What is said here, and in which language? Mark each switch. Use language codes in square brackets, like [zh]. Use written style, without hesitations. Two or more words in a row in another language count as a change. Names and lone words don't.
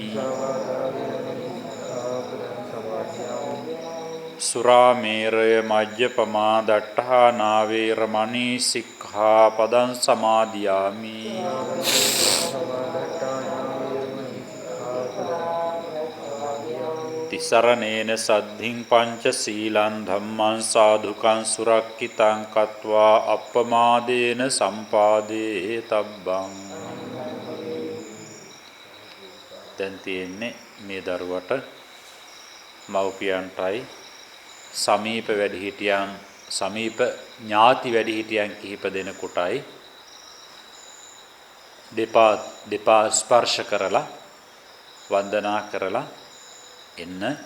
[pi] සුරාමේරය මජ්ජපමා දට්ඨානා වේරමණී සික්ඛාපදං සමාදියාමි තිසරණේන සද්ධින් පංච සීලං ධම්මං සාධුකං සුරක්ඛිතං කତ୍වා අප්පමාදේන සම්පාදේ තබ්බං. [si] දැන් තියෙන්නේ මේ දරුවට මව්පියන්ටයි සමීප වැඩිහිටියන් සමීප ඥාති වැඩිහිටියන් කිහිප දෙනෙකුටයි දෙපා ස්පර්ශ කරලා වන්දනා කරලා එන්න.